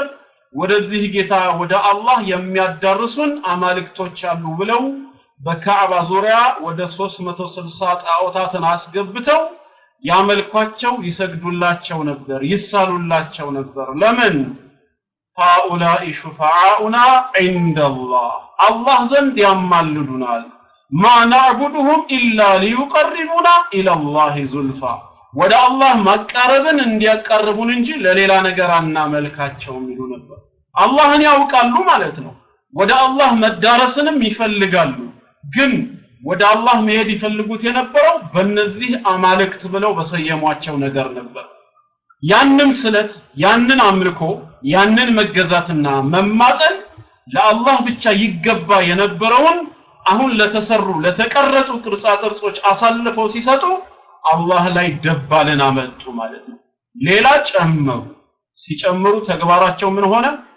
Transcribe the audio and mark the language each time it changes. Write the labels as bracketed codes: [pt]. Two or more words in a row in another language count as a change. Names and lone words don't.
[am] ወደዚህ ጌታ ወደ አላህ የሚያዳርሱን አማልክቶች አሉ ብለው በካዕባ ዙሪያ ወደ 360 ጣዖታትን አስገብተው ያመልኳቸው፣ ይሰግዱላቸው ነበር፣ ይሳሉላቸው ነበር። ለምን? [ar] هؤلاء شفعاؤنا عند الله الله [am] ዘንድ ያማልዱናል [ar] ما نعبدهم إلا ليقربونا إلى الله زلفى [am] ወደ አላህ ማቀረብን እንዲያቀርቡን እንጂ ለሌላ ነገር አናመልካቸውም ይሉ ነበር አላህን ያውቃሉ ማለት ነው ወደ አላህ መዳረስንም ይፈልጋሉ ግን ወደ አላህ መሄድ ይፈልጉት የነበረው በእነዚህ አማልክት ብለው በሰየሟቸው ነገር ነበር ያንን ስለት ያንን አምልኮ ያንን መገዛትና መማፀን ለአላህ ብቻ ይገባ የነበረውን አሁን ለተሰሩ ለተቀረጹ ቅርጻ ቅርጾች አሳልፈው ሲሰጡ አላህ ላይ ደባልን አመጡ ማለት ነው ሌላ ጨመሩ ሲጨምሩ ተግባራቸው ምን ሆነ